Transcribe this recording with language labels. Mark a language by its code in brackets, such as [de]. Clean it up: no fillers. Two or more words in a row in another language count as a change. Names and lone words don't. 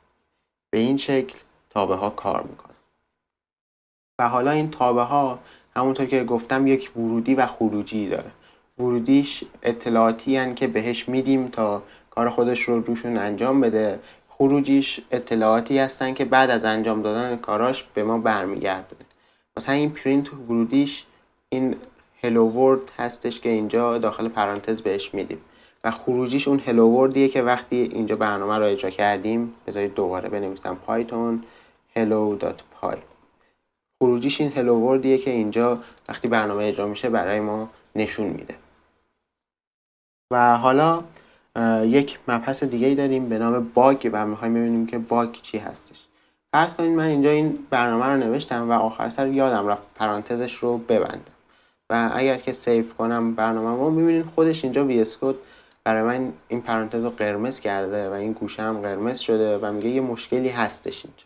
[fa] به این شکل تابع ها کار میکنه. و حالا این تابع ها همونطور که گفتم یک ورودی و خروجی داره. ورودیش اطلاعاتی هن که بهش میدیم تا کار خودش رو روشون انجام بده. خروجیش اطلاعاتی هستن که بعد از انجام دادن کاراش به ما برمیگردونه. مثلا این پرینت ورودیش این [en] hello world [fa] هستش که اینجا داخل پرانتز بهش میدیم و خروجیش اون [en] hello world [fa] یه که وقتی اینجا برنامه رو اجرا کردیم. بذارید دوباره بنویسم پایتون hello.py. خروجیش این [en] hello world [fa] یه که اینجا وقتی برنامه اجرا میشه برای ما نشون میده. و حالا یک مبحث دیگه ای داریم به نام باگ و میخوایم ببینیم که باگ چی هستش. فرض کنید من اینجا این برنامه رو نوشتم و آخر سر یادم رفت پرانتزش رو ببندم و اگر که سیو کنم برنامه رو میبینید خودش اینجا VS Code برای من این پرانتز رو قرمز کرده و این گوشه هم قرمز شده و میگه یه مشکلی هستش اینجا.